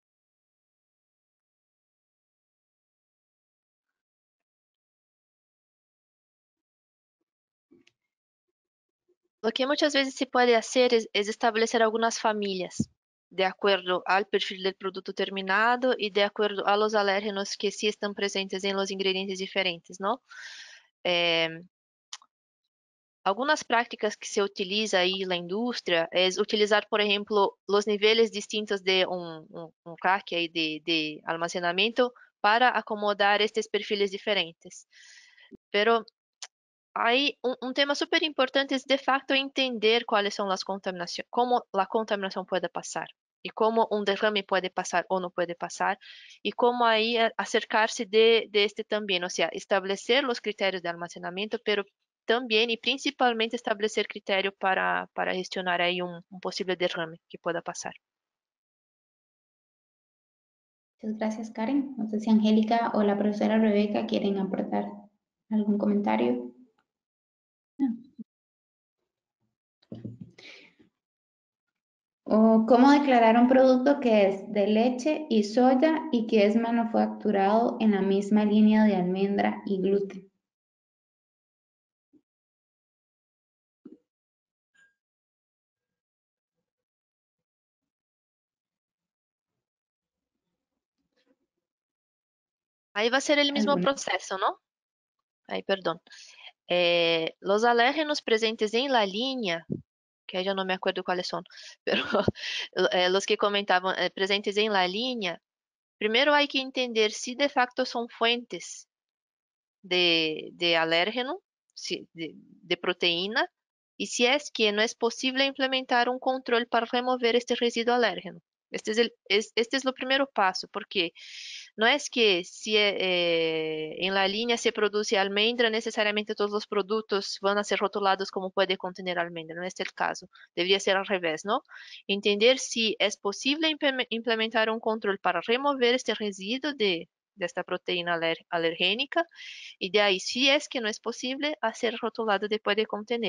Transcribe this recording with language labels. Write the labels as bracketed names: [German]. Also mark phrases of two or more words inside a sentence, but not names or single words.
[Spanish] Lo que muchas veces se puede hacer es establecer algunas familias de acuerdo al perfil del producto terminado y de acuerdo a los alérgenos que sí están presentes en los ingredientes diferentes, ¿no? [Portuguese] Algumas práticas que se utiliza aí na indústria é utilizar, por exemplo, os níveis distintos de um rack aí de almacenamento para acomodar estes perfis diferentes. Pero aí um tema super importante é de facto entender quais são as contaminações, como a contaminação pode passar e como um derrame pode passar ou não pode passar e como aí acercar-se de este também, ou seja, estabelecer os critérios de almacenamento, pero também e principalmente estabelecer critério para gestionar aí um possível derrame que pueda passar. [Spanish] Muchas gracias, Karen. No sé si Angélica o la profesora Rebeca quieren aportar algún comentario. O cómo declarar un producto que es de leche y soya y que es manufacturado en la misma línea de almendra y gluten. [Portuguese] Aí vai ser o mesmo processo, não? Aí, perdão. Os alérgenos presentes em [Spanish] la línea, [Portuguese] que aí já não [Spanish] me acuerdo [Portuguese] quais são, pero os que comentavam presentes em [Spanish] la línea, [Portuguese] primeiro há que entender se de facto são fuentes de alérgeno, de proteína, e se é que não é possível implementar um controle para remover este resíduo alérgeno. [Spanish] Este es lo primero paso, porque no es que si en la línea se produce almendra, necesariamente todos los productos van a ser rotulados como puede contener almendra. No es el caso. Debería ser al revés, ¿no? Entender si es posible implementar un control para remover este residuo de esta proteína alergénica, y de ahí, si es que no es posible, hacer rotulado de puede contener.